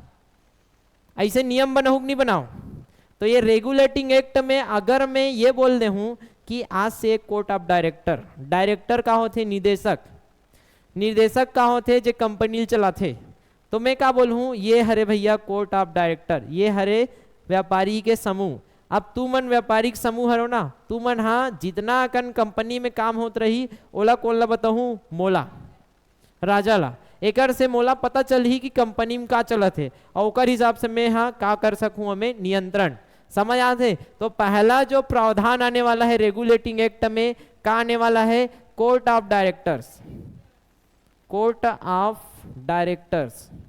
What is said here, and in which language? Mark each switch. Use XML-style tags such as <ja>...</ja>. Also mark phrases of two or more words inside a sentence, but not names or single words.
<hne>ऐसे नियम बनाऊ नहीं बनाओ। तो ये रेगुलेटिंग एक्ट में अगर मैं ये बोल दे हूं कि आज से</hne> <en>court of director,</en> <hne>डायरेक्टर का होते निदेशक, निर्देशक का होते जो कंपनी चलाते, तो मैं क्या बोलूँ, ये हरे भैया</hne> <en>court of director,</en> <hne>ये हरे व्यापारी के समूह। अब तू मन व्यापारिक समूह हरो ना, तू मन हाँ जितना कन कंपनी में काम होत रही ओला कौन ला बताऊँ, मोला, राजा ला। एकर से मोला पता चल ही कि कंपनी में का चलत है और ओकर हिसाब से मैं हाँ का कर सकूँ, हमें नियंत्रण। समझ आते। तो पहला जो प्रावधान आने वाला है रेगुलेटिंग एक्ट में, का आने वाला है,</hne> <en>court of directors, court of directors.</en>